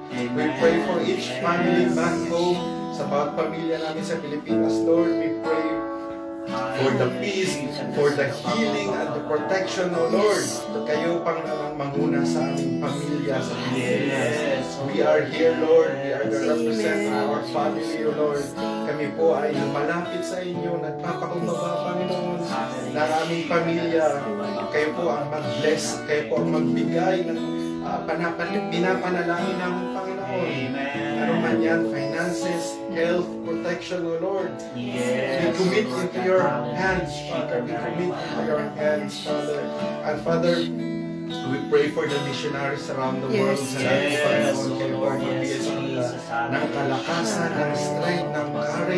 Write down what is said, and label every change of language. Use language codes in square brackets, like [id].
[en] We pray for each family back home, [tl] sa bawat pamilya namin sa Pilipinas, [en] Lord. We pray for the peace, for the healing and the protection, O Lord. [tl] Kayo pang manguna sa aming pamilya sa Pilipinas. [en] We are here, Lord. We are the representative of our family, O Lord. [tl] Kami po ay malapit sa inyo, nagpapakumbaba, Panginoon, ng aming pamilya. Kayo po ang mag-bless, kayo po ang magbigay ng pinapanalangin namin, Panginoon. Ano man yan, finances, health, protection, O Lord. [en] We commit into your hands, Father. We commit into your hands, Father. And Father, we pray for the missionaries around the world. [tl] Sa lahat, Panginoon, kayo po ang magbigay sa kanila ng kalakasan, ng strength, ng courage,